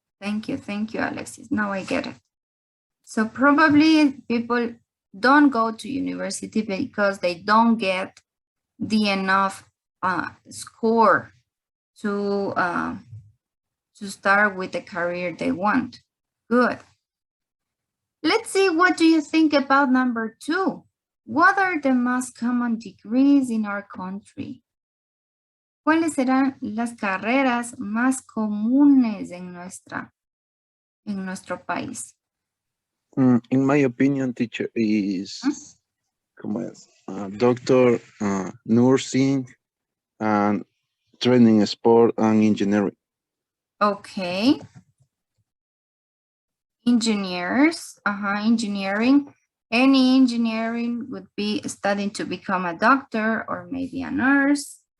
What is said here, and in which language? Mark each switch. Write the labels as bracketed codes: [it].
[en] Thank you, Alexis. Now I get it. So probably people don't go to university because they don't get the enough score to start with the career they want. Good. Let's see, what do you think about number 2? What are the most common degrees in our country? [es] ¿Cuáles serán las carreras más comunes en nuestro país? [en] In my opinion, teacher is [es] como es, [en] doctor, nursing, and training sport and engineering. Okay. Engineers, engineering. Any engineering would be studying to become a doctor or maybe a nurse.